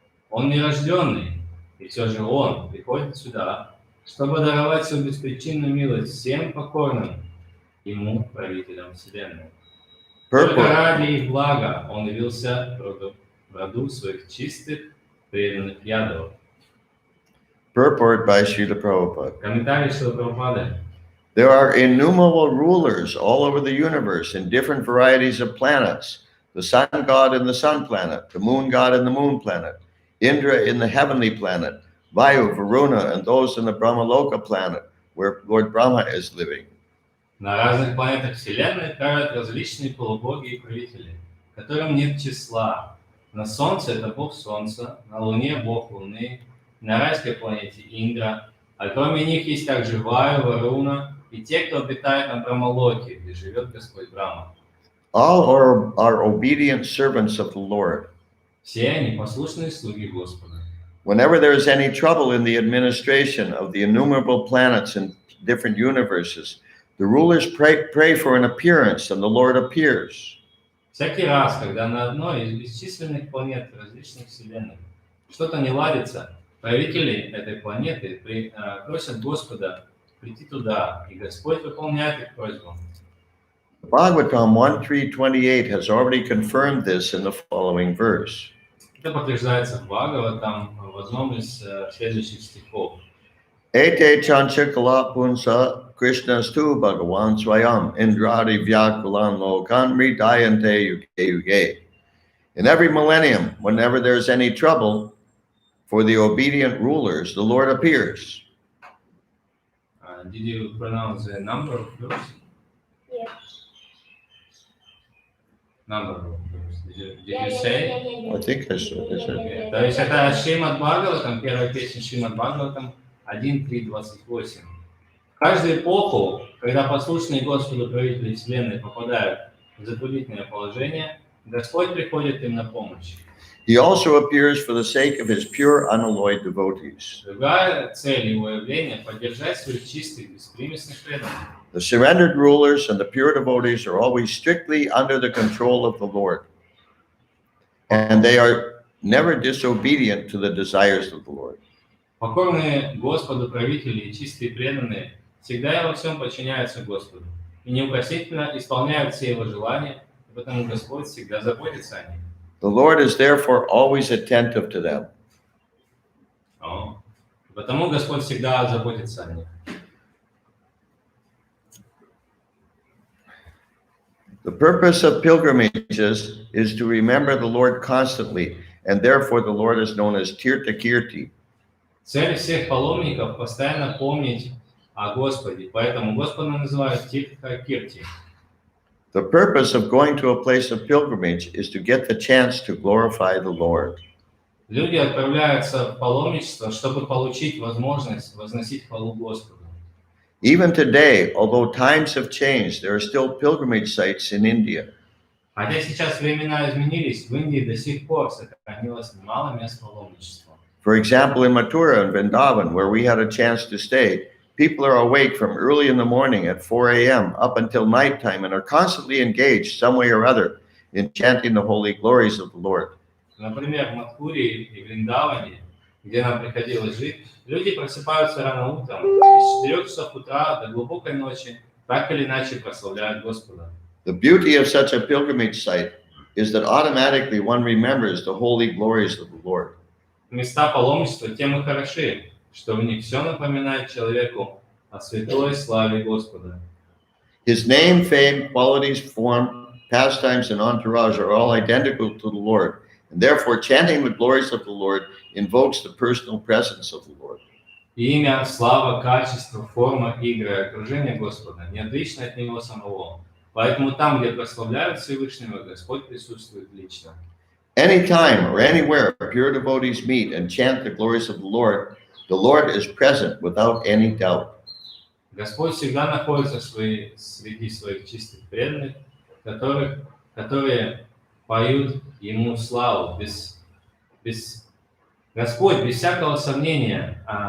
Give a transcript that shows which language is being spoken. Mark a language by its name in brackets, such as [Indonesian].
[Russian] Он нерожденный, и все же он приходит сюда, чтобы даровать свою беспричинную милость всем покорным ему, правителям вселенной. Только ради их блага он явился в роду своих чистых, преданных ядов. [English] Purport by Srila Prabhupada. [Russian] Комментарий Шрилы Прабхупады. [English] There are innumerable rulers all over the universe in different varieties of planets. The sun god in the sun planet, the moon god in the moon planet, Indra in the heavenly planet, Vayu, Varuna, and those in the Brahmaloka planet, where Lord Brahma is living. [Russian] На разных планетах Вселенной правят различные полубоги и правители, которым нет числа. На Солнце это бог Солнца, на Луне бог Луны, на райской планете Индра, а кроме них есть также Ваю, Варуна и те, кто обитает на Брамалоке, где живет Господь Брахма. [English] All are obedient servants of the Lord. [Russian] Все они послушные слуги Господа. [English] Whenever there is any trouble in the administration of the innumerable planets in different universes, the rulers pray for an appearance, and the Lord appears. [Russian] Всякий раз, когда на одной из бесчисленных планет различных вселенных что-то не ладится, правители этой планеты просят Господа прийти туда, и Господь выполняет их просьбу. [English] Bhagavatam 1.3.28 has already confirmed this in the following verse. [Russian] Это подтверждается в Бхагаватам в одном из следующих стихов. [Sanskrit] Ete chanchakala punsa Krishnastu Bhagavan Swayam Indradi Vyakulan Lokan Ridayante Yuge Yuge. [English] In every millennium, whenever there's any trouble for the obedient rulers, the Lord appears. Did you pronounce the number of verse? Yes. Number of verse. Did you say? I think I said. Okay. [Russian] То есть это Шримад Бхагаватам, первая песня Шримад Бхагаватам 1.3.28. В каждую эпоху, когда послушные Господу правители Вселенной попадают в затруднительное положение, Господь приходит им на помощь. [English] He also appears for the sake of his pure, unalloyed devotees. [Russian] Другая цель его явления – поддержать своих чистых, беспримесных преданных. [English] The surrendered rulers and the pure devotees are always strictly under the control of the Lord. And they are never disobedient to the desires of the Lord. [Russian] Покорные Господу правители и чистые преданные всегда и во всем подчиняются Господу и неукоснительно исполняют все его желания, и потому Господь всегда заботится о них. [English] The Lord is therefore always attentive to them. [Russian] Потому Господь всегда заботится о них. [English] The purpose of pilgrimages is to remember the Lord constantly, and therefore the Lord is known as Tirtha Kirti. [Russian] Цель всех паломников – постоянно помнить о Господе, поэтому Господа называют Тиртха Кирти. [English] The purpose of going to a place of pilgrimage is to get the chance to glorify the Lord. [Russian] Люди отправляются в паломничество, чтобы получить возможность возносить хвалу Господу. [English] Even today, although times have changed, there are still pilgrimage sites in India. [Russian] Хотя сейчас времена изменились, в Индии до сих пор сохранилось немало мест паломничества. [English] For example, in Mathura and Vrindavan, where we had a chance to stay, people are awake from early in the morning at 4 a.m. up until nighttime and are constantly engaged some way or other in chanting the holy glories of the Lord. [Russian] Например, в Мадхуре и Вриндаване, где нам приходилось жить, люди просыпаются рано утром и с 4 часов утра до глубокой ночи так или иначе прославляют Господа. [English] The beauty of such a pilgrimage site is that automatically one remembers the holy glories of the Lord. [Russian] Места паломничества тем и хороши, что в них все напоминает человеку о святой славе Господа. [English] His name, fame, qualities, form, pastimes, and entourage are all identical to the Lord. And therefore, chanting the glories of the Lord invokes the personal presence of the Lord. [Russian] Имя, слава, качество, форма, игры, окружение Господа не отлично от Него самого. Поэтому там, где прославляют Всевышнего, Господь присутствует лично. [English] Anytime or anywhere pure devotees meet and chant the glories of the Lord is present without any doubt. [Russian] Господь всегда находится среди своих чистых преданных, которые поют Ему славу Господь без всякого сомнения.